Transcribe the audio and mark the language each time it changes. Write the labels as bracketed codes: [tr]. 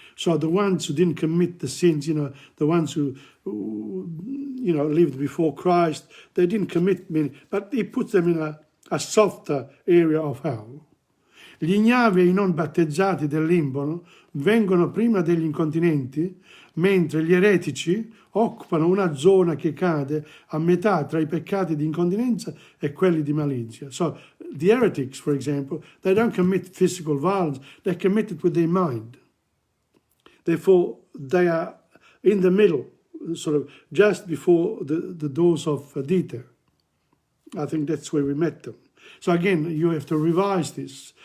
[en] So the ones who didn't commit the sins, the ones who lived before Christ, they didn't commit many, but he puts them in a softer area of hell. [it] Gli ignavi e i non battezzati del limbo vengono prima degli incontinenti, mentre gli eretici occupano una zona che cade a metà tra i peccati di incontinenza e quelli di malizia. [en] So, the heretics, for example, they don't commit physical violence, they commit it with their mind. Therefore, they are in the middle, sort of just before the doors of Dieter. I think that's where we met them. So again, you have to revise this.